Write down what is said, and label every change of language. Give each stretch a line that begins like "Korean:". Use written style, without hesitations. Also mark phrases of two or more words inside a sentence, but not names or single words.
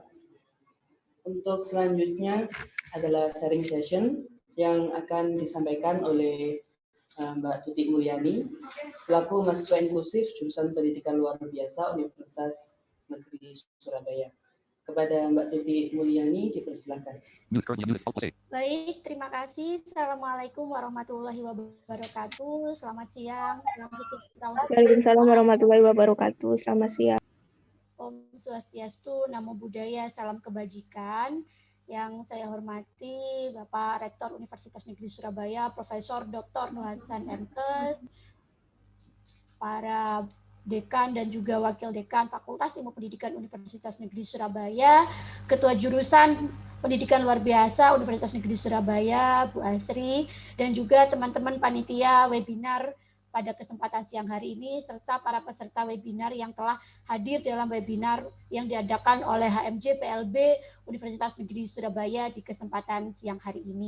Indonesian: Untuk selanjutnya adalah
English: sharing session
Indonesian: yang akan disampaikan oleh Mbak Tuti Mulyani selaku mahasiswa inklusif jurusan pendidikan luar biasa Universitas Negeri Surabaya. Kepada Mbak Tuti Mulyani dipersilakan. Baik, terima kasih.
Arabic: Assalamualaikum warahmatullahi wabarakatuh.
Indonesian: Selamat siang.
Arabic: Waalaikumsalam warahmatullahi wabarakatuh.
Indonesian: Selamat siang.
Sanskrit: Om Swastiastu,
Pali: Namo Buddhaya,
Indonesian: salam kebajikan. Yang saya hormati Bapak Rektor Universitas Negeri Surabaya, Profesor Dr. Nur Hasan MKes, para dekan dan juga wakil dekan Fakultas Ilmu Pendidikan Universitas Negeri Surabaya, Ketua Jurusan Pendidikan Luar Biasa Universitas Negeri Surabaya, Bu Asri, dan juga teman-teman panitia webinar pada kesempatan siang hari ini, serta para peserta webinar yang telah hadir dalam webinar yang diadakan oleh Hmj Plb Universitas Negeri Surabaya di kesempatan siang hari ini.